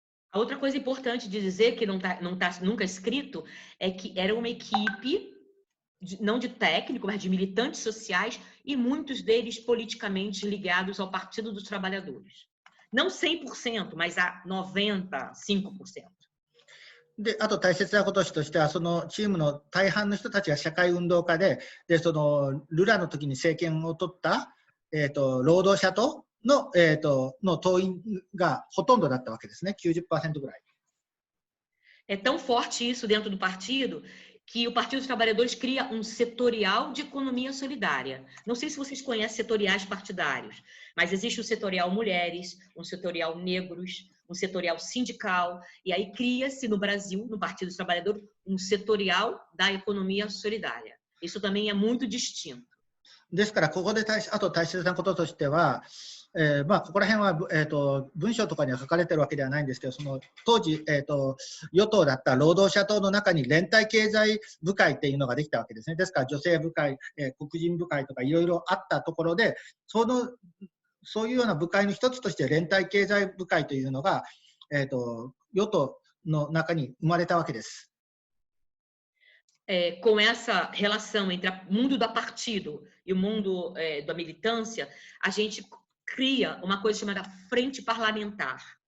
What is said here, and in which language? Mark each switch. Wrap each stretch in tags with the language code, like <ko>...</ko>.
<pt>A outra coisa importante de dizer, que não tá nunca escrito, é que era uma equipe, não de técnico, mas de militantes sociais, e muitos deles politicamente ligados ao Partido dos Trabalhadores. Não 100%, mas a 95%.</pt> <ja>で、あと大切なこととしては、そのチームの大半の人たちが社会運動家で、ルラの時に政権を取った、労働者党の、党員がほとんどだったわけですね、90% ぐらい。</ja> <pt>É tão forte isso dentro do partido que o Partido dos Trabalhadores cria um setorial de economia solidária. Não sei se vocês conhecem setoriais partidários, mas existe o setorial mulheres, um setorial negros, um setorial sindical, e aí cria-se no Brasil, no Partido dos Trabalhadores, um setorial da economia solidária. Isso também é muito distinto.</pt> <ja>ですから、ここであと大切なこととしては、まあ、ここら辺は、文章とかには書かれてるわけではないんですけど、その当時、与党だった労働者党の中に連帯経済部会っていうのができたわけですね。ですから女性部会、黒人部会とかいろいろあったところで、そういうような部会の一つとして連帯経済部会というのが、与党の中に生まれたわけです。</ja> <pt>Com essa relação entre o mundo do partido e o mundo da militância, a gente cria uma coisa chamada frente parlamentar.</pt>